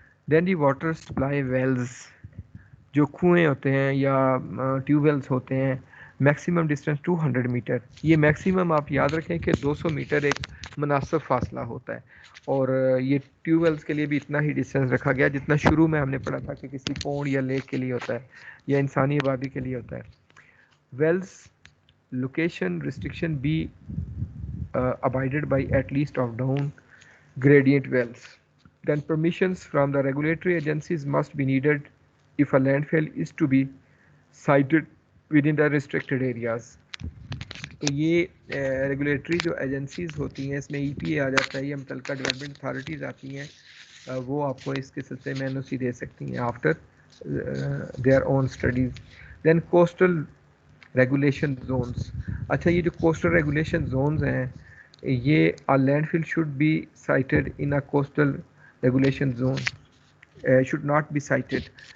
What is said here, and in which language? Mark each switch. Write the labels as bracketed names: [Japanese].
[English] then the water supply wells, [Urdu] جو کنویں ہوتے ہیں یا ٹیوب ویلز ہوتے ہیں, میکسیمم ڈسٹینس 200 میٹر. یہ میکسیمم آپ یاد رکھیں کہ 200 میٹر ایک مناسب فاصلہ ہوتا ہے, اور یہ ٹیوب ویلز کے لیے بھی اتنا ہی ڈسٹینس رکھا گیا جتنا شروع میں ہم نے پڑھا تھا کہ کسی پونڈ یا لیک کے لیے ہوتا ہے یا انسانی آبادی کے لیے ہوتا ہے. [English] Wells location restriction be abided by at least of down gradient wells. Then permissions from the regulatory agencies must be needed if a landfill is to be sited within the restricted areas. [Urdu] تو یہ regulatory جو agencies ہوتی ہیں, اس میں ای پی اے آ جاتا ہے, یہ متعلقہ ڈیولپمنٹ اتھارٹیز آتی ہیں, وہ آپ کو اس کے سلسلے میں این او سی دے سکتی ہیں [English] After their own studies. Then coastal regulation zones. [Urdu] اچھا, یہ جو کوسٹل ریگولیشن زونز ہیں, یہ [English] Landfill should be sited in a coastal regulation zone, should not be sited.